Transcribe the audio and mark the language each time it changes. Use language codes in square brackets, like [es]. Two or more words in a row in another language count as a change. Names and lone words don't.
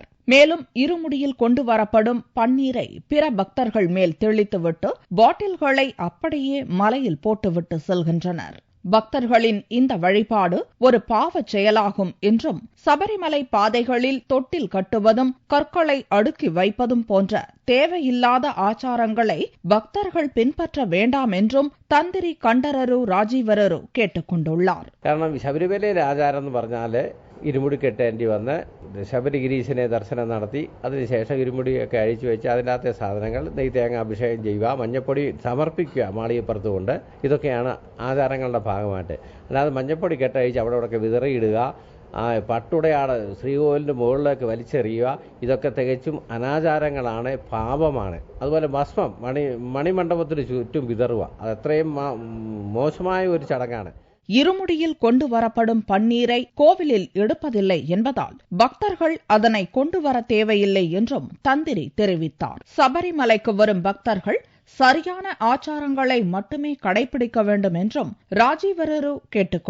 [ta] மேலும் இருமுடியில் கொண்டு வரப்படும் பன்னீரை பிற பக்தர்கள் மேல் தெளித்துவிட்டு பாட்டில்களை அப்படியே மலையில் போட்டுவிட்டு செல்கின்றனர். பக்தர்களின் இந்த வழிபாடு ஒரு பாவச் செயலாகும் என்றும் சபரிமலை பாதைகளில் தொட்டில் கட்டுவதும் கற்களை அடுக்கி வைப்பதும் போன்ற தேவையில்லாத ஆச்சாரங்களை பக்தர்கள் பின்பற்ற வேண்டாம் என்றும் தந்திரி கண்டரரு ராஜீவரரு கேட்டுக்கொண்டுள்ளார். [ml] കാരണം ശബരിമലയിലെ ആചാരം എന്ന് പറഞ്ഞാല് ഇരുമുടി കെട്ടേണ്ടി വന്ന് ശബരിഗിരീശനെ ദർശനം നടത്തി അതിനുശേഷം ഇരുമുടിയൊക്കെ അഴിച്ചു വെച്ച് അതിനകത്തെ സാധനങ്ങൾ നെയ്തേങ്ങ അഭിഷേകം ചെയ്യുക, മഞ്ഞപ്പൊടി സമർപ്പിക്കുക മാളികപ്പുറത്ത് കൊണ്ട്. ഇതൊക്കെയാണ് ആചാരങ്ങളുടെ ഭാഗമായിട്ട്. അല്ലാതെ മഞ്ഞപ്പൊടി കെട്ടഴിച്ച് അവിടെ ഇവിടെയൊക്കെ വിതറിയിടുക, പട്ടുടയാട് ശ്രീകോവിലിന്റെ മുകളിലേക്ക് വലിച്ചെറിയുക, ഇതൊക്കെ തികച്ചും അനാചാരങ്ങളാണ്, പാപമാണ്. അതുപോലെ ഭസ്മം മണിമണ്ഡപത്തിന് ചുറ്റും വിതറുക, അത് അത്രയും മോശമായ ഒരു ചടങ്ങാണ്. [ta] இருமுடியில் கொண்டு வரப்படும் பன்னீரை கோவிலில் எடுப்பதில்லை என்பதால் பக்தர்கள் அதனை கொண்டு வர தேவையில்லை என்றும் தந்திரி தெரிவித்தார். சபரிமலைக்கு வரும் பக்தர்கள் சரியான ஆச்சாரங்களை மட்டுமே கடைபிடிக்க வேண்டும் என்றும் ராஜீவரரு கேட்டுக்கொண்டார்.